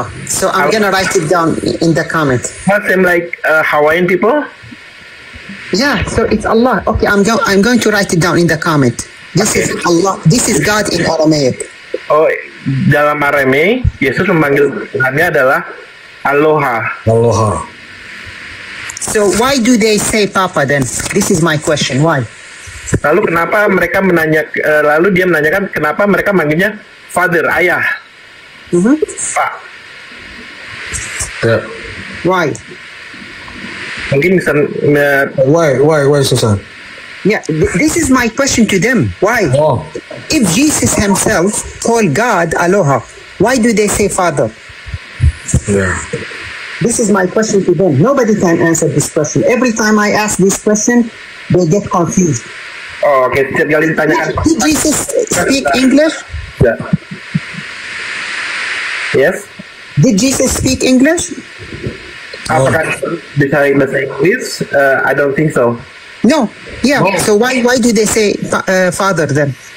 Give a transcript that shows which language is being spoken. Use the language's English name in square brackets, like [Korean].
[English] So I'm gonna write it down in the comment. That seem like Hawaiian people? Yeah. So it's Allah. Okay. I'm going to write it down in the comment. This is Allah. This is God in Aramaic. [Indonesian] Oh, dalam Aramaic, Yesus memanggil Tuhannya adalah Aloha. [English] So why do they say Papa then? This is my question. Why? [Indonesian] Lalu kenapa mereka dia menanyakan kenapa mereka manggilnya Father, ayah. Pak. [English] Yeah. Why? [Indonesian] Mungkin bisa [English] Why, Susan? Yeah, this is my question to them. Why? Oh. If Jesus himself called God Aloha, why do they say Father? Yeah. This is my question to them. Nobody can answer this question. Every time I ask this question, they get confused. [Indonesian] Oh, oke. Setiap kali ditanyakan. [English] Did Jesus speak English? Yeah. Yes. Did Jesus speak English? [Indonesian] Apakah bisa bahasa Inggris? [English] I don't think so. No. Yeah. So why do they say Father then?